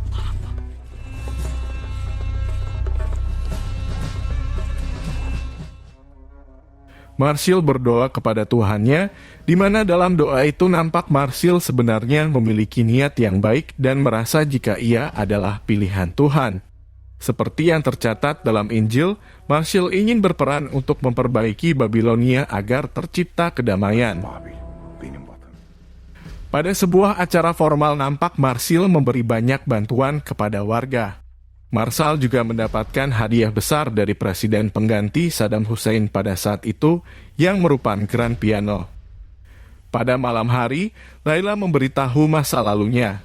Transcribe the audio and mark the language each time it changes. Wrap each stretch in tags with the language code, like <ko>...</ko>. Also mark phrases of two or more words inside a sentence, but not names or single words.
<id>Marshall berdoa kepada Tuhannya, di mana dalam doa itu nampak Marshall sebenarnya memiliki niat yang baik dan merasa jika ia adalah pilihan Tuhan. Seperti yang tercatat dalam Injil, Marshall ingin berperan untuk memperbaiki Babilonia agar tercipta kedamaian.</id> <tr>Babil, benim vatanım.</tr> <id>Pada sebuah acara formal nampak Marshall memberi banyak bantuan kepada warga. Marshall juga mendapatkan hadiah besar dari Presiden pengganti Saddam Hussein pada saat itu, yang merupakan</id> <en>grand piano.</en> <id>Pada malam hari, Laila memberitahu masa lalunya.</id>